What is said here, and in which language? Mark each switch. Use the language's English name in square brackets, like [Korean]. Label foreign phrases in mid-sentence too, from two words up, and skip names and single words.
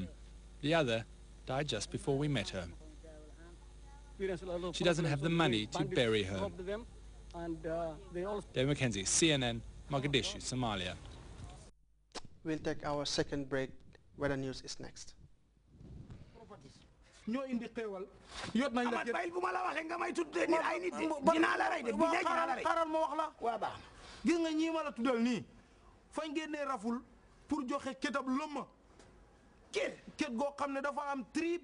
[English] The other died just before we met her. She doesn't have the money to bury her. Dave McKenzie, CNN, Mogadishu, Somalia. We'll take our second break. Weather news is next. [Wolof] ñoo indi xéewal yot nañ la bayil bu ma la waxee nga may tuddee nit ay nit dinaa la rey de bi lay dinaa la rey xaaral ma wax la waa baax gis nga ñii ma la tuddal nii fañ génnee raful pour joxe ketab lëmma ket goo xam ne dafa am 3